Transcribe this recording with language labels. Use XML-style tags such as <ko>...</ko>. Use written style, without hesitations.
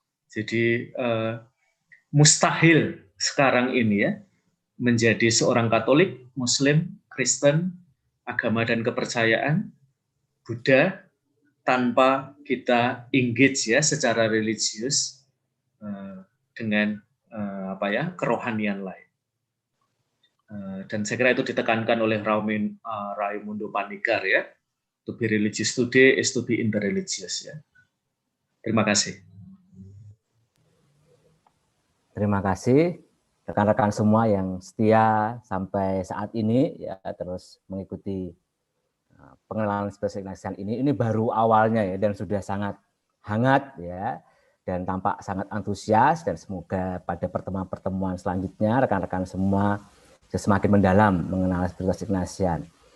<id>Jadi mustahil sekarang ini ya menjadi seorang Katolik, Muslim, Kristen, agama dan kepercayaan, Buddha tanpa kita engage ya secara religius dengan apa ya kerohanian lain. Dan saya kira itu ditekankan oleh Raimundo Panikkar ya.</id> <en>To be religious today is to be interreligious ya.</en> <id>Terima kasih. Terima kasih rekan-rekan semua yang setia sampai saat ini ya terus mengikuti pengenalan Spiritus Ignatian ini baru awalnya ya dan sudah sangat hangat ya dan tampak sangat antusias dan semoga pada pertemuan-pertemuan selanjutnya rekan-rekan semua semakin mendalam mengenal Spiritus Ignatian.</id>